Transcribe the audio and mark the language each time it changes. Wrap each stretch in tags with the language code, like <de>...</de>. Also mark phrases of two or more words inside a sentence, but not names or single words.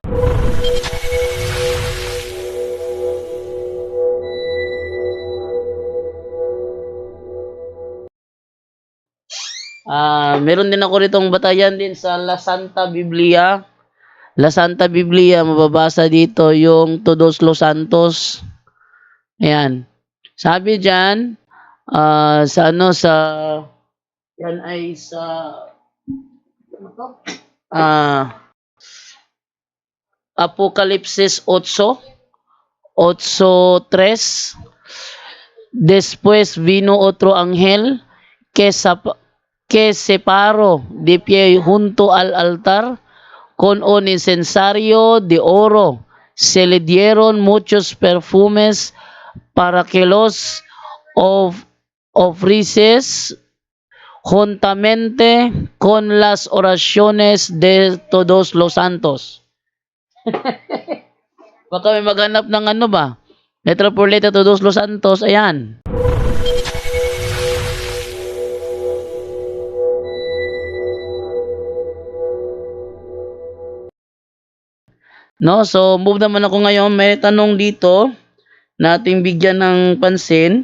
<tl>Meron din ako ditong batayan din sa La Santa Biblia. La Santa Biblia, mababasa dito yung</tl> <es>Todos los Santos.</es> <tl>Ayan. Sabi diyan, yan ay sa Apocalipsis 8:3.</tl> <es>Después vino otro ángel que se paró de pie junto al altar con un incensario de oro, se le dieron muchos perfumes para que los ofreces juntamente con las oraciones de todos los santos.</es> <tl>Baka may maghanap ng ano ba?</tl> <es>Letra por letra todos los santos.</es> <tl>Ayan. No, so move naman ako ngayon. May tanong dito nating bigyan ng pansin.</tl>